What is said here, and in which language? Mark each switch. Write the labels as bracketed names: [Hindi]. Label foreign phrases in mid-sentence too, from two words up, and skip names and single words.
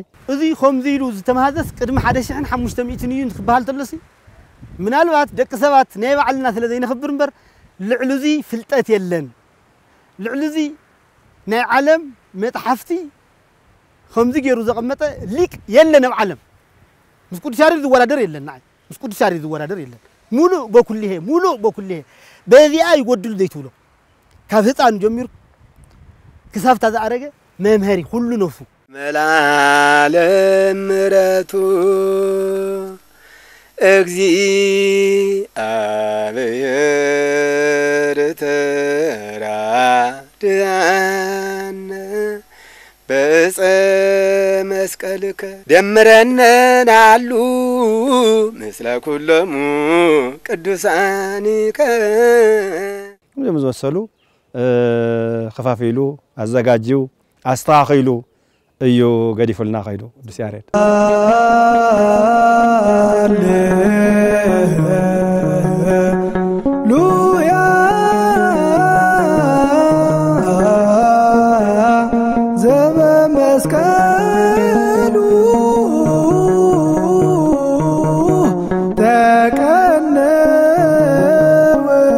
[Tigrinya] እዚ ከምዚ ኢሉ ዝተመሃዘስ ቅድሚ 1500 እዩ ክበሃል ተሎሲ ምናልባት ደቂ ሰባት ናይ ባዕልና ስለ ዘይንኽብር እምበር ልዕሉ እዚ ፍልጠት የለን ልዕሉ እዚ ናይ ዓለም መጽሓፍቲ ከምዚ ገይሩ ዘቐመጠ ሊቅ የለን ኣብ ዓለም ምስ ቅዱስ ያሬድ ዝወዳደር የለን ናይ ምስ ቅዱስ ያሬድ ዝወዳደር የለን ሙሉእ በኩልሄ በዚኣ ይጎድሉ ዘይትብሎ ካብ ህፃን ጀሚሩ ክሳብታ ዝኣረገ መምሃሪ ሁሉ ነፍሱ [Geez] መላለም ምሕረቱ እግዚአብሔር ተራድአነ በዕፀ መስቀልከ ደምረነ አሉ ምስለ ኩሎሙ ቅዱሳኒከ [Tigrinya] መሰሉ ከፋፊሉ አዘጋጂው አስተኻኺሉ እዩ ገዲፉልና ኸይዱ ቅዱስ ያሬድ [Geez] ሃሌሉያ ዘበመስቀሉ ተቀነወ